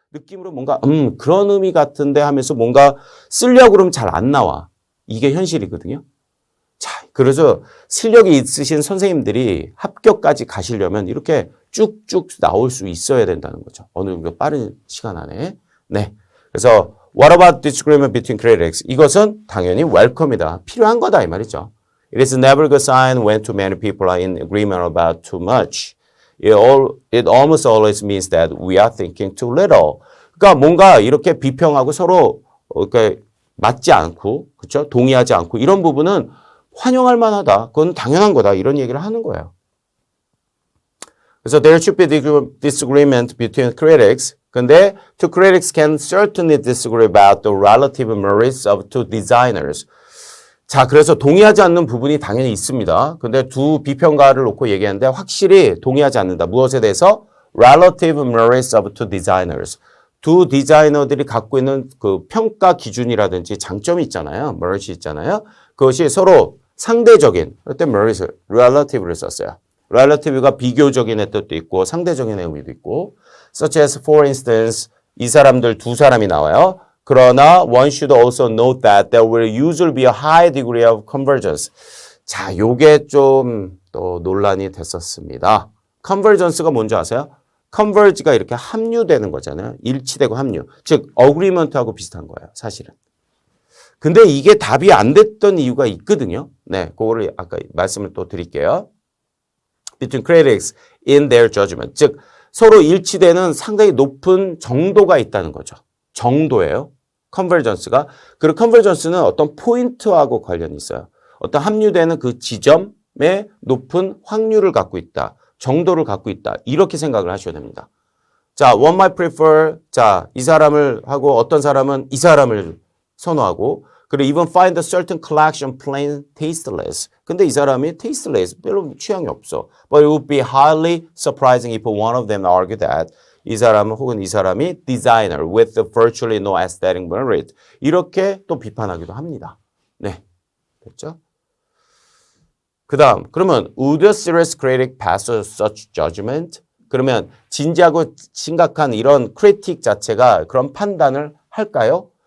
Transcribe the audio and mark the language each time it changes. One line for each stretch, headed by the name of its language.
Korean: 느낌으로 뭔가 그런 의미 같은데 하면서 뭔가 쓰려고 그러면 잘 안 나와. 이게 현실이거든요. 자, 그래서 실력이 있으신 선생님들이 합격까지 가시려면 이렇게 쭉쭉 나올 수 있어야 된다는 거죠. 어느 정도 빠른 시간 안에. 네. 그래서
English: What about disagreement between critics?
Korean: 이것은 당연히 welcome이다. 필요한 거다 이 말이죠.
English: It is never a good sign when too many people are in agreement about too much. It almost always means that we are thinking too little.
Korean: 그러니까 뭔가 이렇게 비평하고 서로 이렇게 맞지 않고, 그렇죠? 동의하지 않고 이런 부분은 환영할 만하다. 그건 당연한 거다. 이런 얘기를 하는 거예요. 그래서
English: there should be disagreement between critics.
Korean: 근데
English: two critics can certainly disagree about the relative merits of two designers.
Korean: 자, 그래서 동의하지 않는 부분이 당연히 있습니다. 근데 두 비평가를 놓고 얘기하는데 확실히 동의하지 않는다. 무엇에 대해서?
English: Relative merits of two designers.
Korean: 두 디자이너들이 갖고 있는 그 평가 기준이라든지 장점이 있잖아요. merit이 있잖아요. 그것이 서로 상대적인, 그때 merit, relative를 썼어요. relative가 비교적인의 뜻도 있고 상대적인 의미도 있고
English: such as for instance
Korean: 이 사람들 두 사람이 나와요.
English: 그러나 one should also note that there will usually be a high degree of convergence.
Korean: 자, 요게 좀 또 논란이 됐었습니다. convergence가 뭔지 아세요? converge가 이렇게 합류되는 거잖아요. 일치되고 합류. 즉 agreement하고 비슷한 거예요. 사실은. 근데 이게 답이 안 됐던 이유가 있거든요. 네, 그거를 아까 말씀을 또 드릴게요.
English: Between critics in their judgment.
Korean: 즉 서로 일치되는 상당히 높은 정도가 있다는 거죠. 정도예요. 컨버전스가. 그리고 컨버전스는 어떤 포인트하고 관련이 있어요. 어떤 합류되는 그 지점에 높은 확률을 갖고 있다. 정도를 갖고 있다. 이렇게 생각을 하셔야 됩니다. 자,
English: one might prefer.
Korean: 자, 이 사람을 하고 어떤 사람은 이 사람을 선호하고 그리고
English: even find a certain collection plain tasteless.
Korean: 근데 이 사람이 tasteless, 별로 취향이 없어.
English: But it would be highly surprising if one of them argued that
Korean: 이 사람은 혹은 이 사람이
English: designer with virtually no aesthetic merit.
Korean: 이렇게 또 비판하기도 합니다. 네, 됐죠? 그 다음, 그러면
English: would a serious critic pass such judgment?
Korean: 그러면 진지하고 심각한 이런 크리틱 자체가 그런 판단을 할까요?